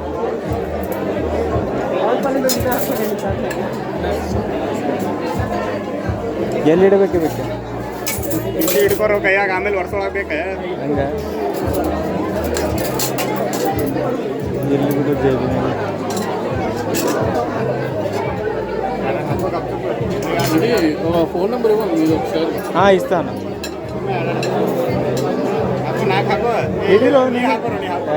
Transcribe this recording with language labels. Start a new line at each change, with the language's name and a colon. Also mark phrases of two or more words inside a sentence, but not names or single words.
Kannada: ಎಲ್ಲಿ ಇಡಬೇಕು ಬೇಕು ಇಲ್ಲಿ ಹಿಡ್ಕೊರೋ ಕೈಯಾಗ ಆಮೇಲೆ ವರ್ಷೊಳಗ್ಬೇಕ ಹಂಗ ಎಲ್ಲಿ ಬಿಡು ಜೇಬಿನ
Telugu: ఫోన్ నెంబర్ ఇవ్వండి మీరు ఒకసారి. ఇస్తాను
Kannada: నాకు ಹಾಕೋ ಇದಿರೋ ನೀ ಹಾಕೋರು ನೀ ಹಾಕೋ